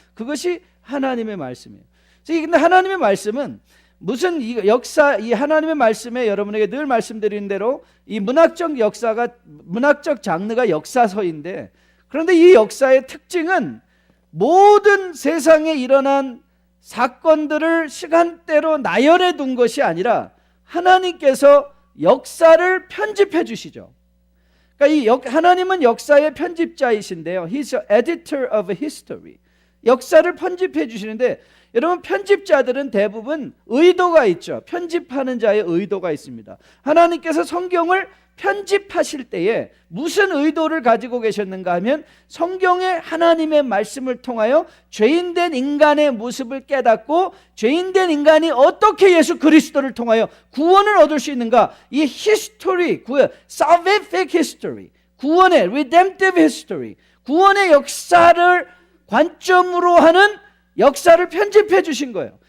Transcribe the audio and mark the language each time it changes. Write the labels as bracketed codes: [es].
[ko] 그것이 하나님의 말씀이에요. 근데 하나님의 말씀은 무슨 이 하나님의 말씀에 여러분에게 늘 말씀드리는 대로 이 문학적 장르가 역사서인데, 그런데 이 역사의 특징은 모든 세상에 일어난 사건들을 시간대로 나열해 둔 것이 아니라 하나님께서 역사를 편집해 주시죠. 그러니까 하나님은 역사의 편집자이신데요. [en] He's the editor of history. [ko] 역사를 편집해 주시는데, 여러분, 편집자들은 대부분 의도가 있죠. 편집하는 자의 의도가 있습니다. 하나님께서 성경을 편집하실 때에 무슨 의도를 가지고 계셨는가 하면, 성경에 하나님의 말씀을 통하여 죄인된 인간의 모습을 깨닫고, 죄인된 인간이 어떻게 예수 그리스도를 통하여 구원을 얻을 수 있는가, 이 히스토리, [en] salvific history, [ko] 구원의 [en] redemptive history, [ko] 구원의 역사를 관점으로 하는 역사를 편집해 주신 거예요.